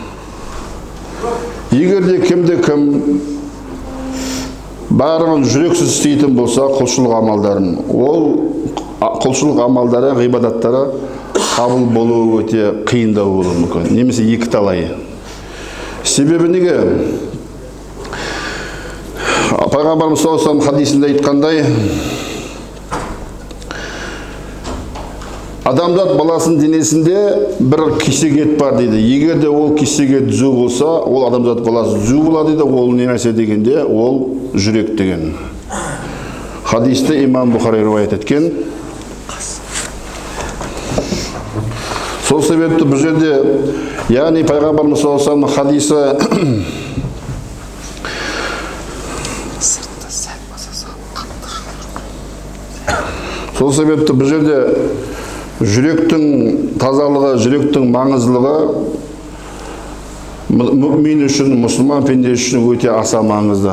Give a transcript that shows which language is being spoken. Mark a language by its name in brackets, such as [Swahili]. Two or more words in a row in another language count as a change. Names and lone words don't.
[Kazakh] Егер де кімде-кім барлығын жүрексіз істейтін болса, құлшылық амалдарын, ол құлшылық амалдары, ғибадаттары қабыл болуы өте қиындау болуы мүмкін, немесе екі талайы. Себебі неге? Пайғамбарымыз [Arabic] صلى الله عليه وسلم [Kazakh] хадисінде айтқандай, адамзат баласының денесінде бір кесек ет бар дейді. Егер де ол кесек ет түзу болса, ол адамзат баласы түзу болады дейді. Ол не нәрсе дегенде, ол жүрек деген. Хадисті имам Бұхари риуаят еткен. Сол себепті бұл жерде, яғни пайғамбарымыз [Arabic] صلى الله عليه وسلم [Kazakh] хадисі сол себепті бұл жерде жүректің тазалығы, жүректің маңыздылығы мүмин үшін, мұсылман пенде үшін өте аса маңызды.